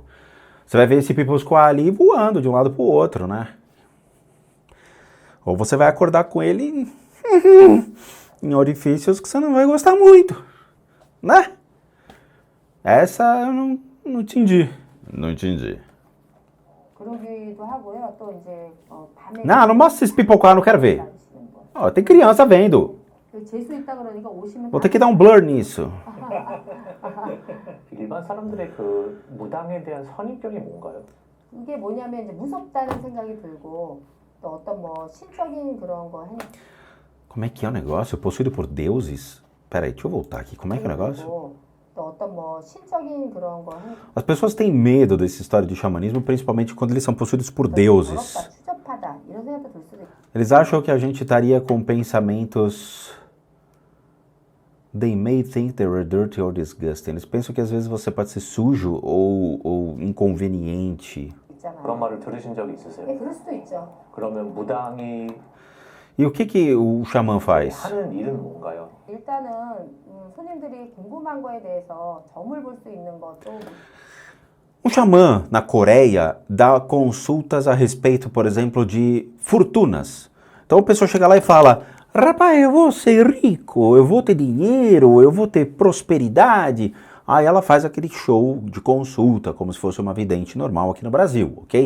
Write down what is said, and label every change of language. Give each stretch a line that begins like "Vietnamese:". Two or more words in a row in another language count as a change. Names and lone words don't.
Portuguese: Você vai ver esse Pipusquá ali voando de um lado pro outro, né? Ou você vai acordar com ele em orifícios que você não vai gostar muito, né? Essa eu não entendi. Não entendi.
Korean: 그러기도 하고요. 또 이제 밤에
Portuguese: Não mostra esse Pipusquá, não quero ver.
Korean: 다니시는 거.
Portuguese: Ó, tem criança vendo.
Korean: 재수 있다 그러니까 오시면
Portuguese: Vou ter que dar um blur nisso.
Korean: 일반 사람들의 그 무당에 대한 선입견이 뭔가요? 이게 뭐냐면 이제 무섭다는 생각이 들고 또 어떤 뭐 신적인 그런 거
Portuguese: Como é que é o negócio? Possuído por deuses? Peraí, deixa eu voltar aqui. Como é que é o negócio?
Korean: 또 어떤 뭐 신적인 그런 거
Portuguese: As pessoas têm medo dessa história de xamanismo, principalmente quando eles são possuídos por deuses.
Korean: 부럽다, 추접하다 이런 생각도 들 수도 있고.
Portuguese: Eles acham que a gente estaria com pensamentos...
English: They may think they were dirty or disgusting.
Portuguese: Eles pensam que às vezes você pode ser sujo ou inconveniente.
Korean: 있잖아요. 그런 말을 들으신 적이 있으세요? 예, 그럴 수도 있죠. 그러면 무당이
Portuguese: E o que o xamã faz?
Korean: 하는 일은 뭔가요? 일단은 손님들이 궁금한 거에 대해서 점을 볼 수 있는 것도
Portuguese: Um xamã na Coreia dá consultas a respeito, por exemplo, de fortunas. Então a pessoa chega lá e fala, rapaz, eu vou ser rico, eu vou ter dinheiro, eu vou ter prosperidade. Aí ela faz aquele show de consulta, como se fosse uma vidente normal aqui no Brasil, ok?